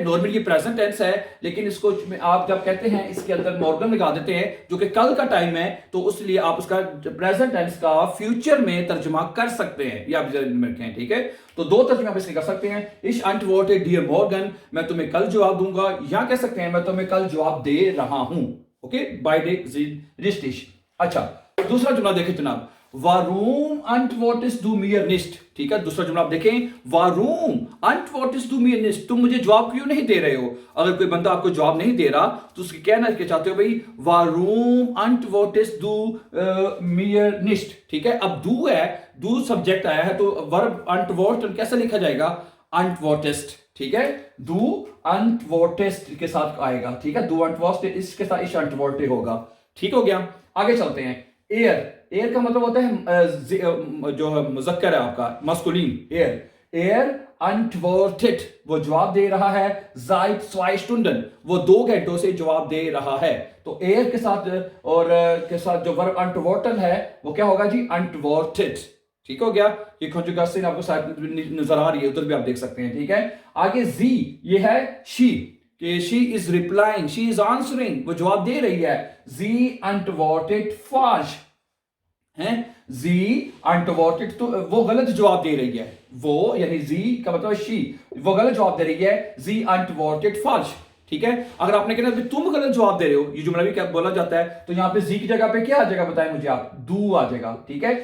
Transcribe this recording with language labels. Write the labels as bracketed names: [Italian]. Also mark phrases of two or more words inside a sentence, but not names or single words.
[Hindi] नॉर्मली ये [English] present tense [Hindi] है, लेकिन इसको आप जब कहते हैं इसके अंदर मॉर्गन लगा देते हैं जो कि कल का टाइम है, तो उसलिए आप उसका [English] present tense [Hindi] का फ्यूचर में तर्जुमा कर सकते हैं, ये आप जरूर रखें, ठीक है। तो दो तर्जुमे आप इसके कर सकते हैं, [German] ich antworte dir morgen, [Hindi] मैं तुम्हें कल जवाब दूंगा, या कह सकते हैं मैं तुम्हें कल जवाब दे रहा हूं। ओके, बाय डे रिस्टिश। अच्छा, दूसरा जुमला देखें जनाब, [German] वारूम antwortest du mir nicht, [Hindi] ठीक है। दूसरा जुमला आप देखें, [German] वारूम antwortest du mir nicht, [Hindi] तुम मुझे जवाब क्यों नहीं दे रहे हो। अगर कोई बंदा आपको जवाब नहीं दे रहा तो उसकी कहना क्या चाहते हो भाई, [German] वारूम antwortest du mir nicht, [Hindi] ठीक है। अब दू है, दू सब्जेक्ट आया है तो वर्ब antworten कैसे लिखा जाएगा? antwortest, ठीक है। [German] du antwortest [Hindi] के साथ आएगा, ठीक है। [German] du antwortest [Hindi] इसके साथ [German] ich antworte [Hindi] होगा, ठीक हो गया। आगे चलते हैं। एयर, एयर का मतलब होता है जो मुजक्कर है आपका मस्कुलिन, एयर। [German] er antwortet, [Hindi] वो जवाब दे रहा है। [German] seit 2 Stunden, [Hindi] वो 2 घंटों से जवाब दे रहा है। तो एयर के साथ और के साथ जो वर्ब अंटवॉर्टन है वो क्या होगा जी? अंटवॉर्टेड, ठीक हो गया। ये कॉन्जुगेशन आपको साथ नजर आ रही है, उधर भी आप देख सकते हैं, ठीक है। आगे जी, ये है शी, कि [English] she is replying, she is answering, [Hindi] वो जवाब दे रही है। [German] sie antwortet falsch [Hindi] है, [German] sie antwortet, [Hindi] तो वो गलत जवाब दे रही है। वो यानी जी का मतलब शी, वो गलत जवाब दे रही है। [German] sie antwortet falsch, [Hindi] ठीक है। अगर आपने कहना तुम गलत जवाब दे रहे हो, ये जुमला भी क्या बोला जाता है, तो यहां पे जी की जगह पे क्या आ जाएगा बताएं मुझे आप, डू आ जाएगा, ठीक है।